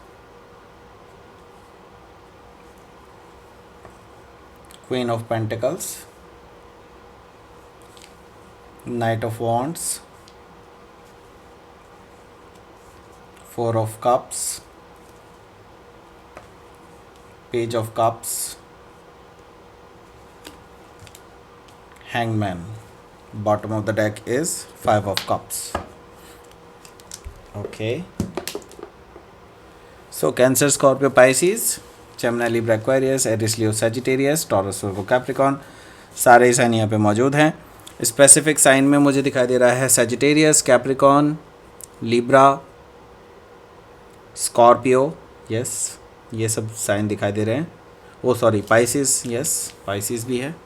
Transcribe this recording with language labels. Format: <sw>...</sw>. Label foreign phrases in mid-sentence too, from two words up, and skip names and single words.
<en>Queen of Pentacles, Knight of Wands, Four of Cups, Page of Cups, पेज ऑफ कप्स, hangman. Bottom of the deck is five of cups. Okay, so Cancer, Scorpio, Pisces, Gemini, Libra, Aquarius, Aries, Leo, Sagittarius, Taurus, Virgo, Capricorn,</en> <hi>सारे ही साइन यहाँ पे मौजूद हैं। स्पेसिफिक साइन में मुझे दिखाई दे रहा है Sagittarius, Capricorn, Libra, Scorpio, यस, ये सब साइन दिखाई दे रहे हैं। ओ सॉरी, Pisces, यस, Pisces भी है।</hi>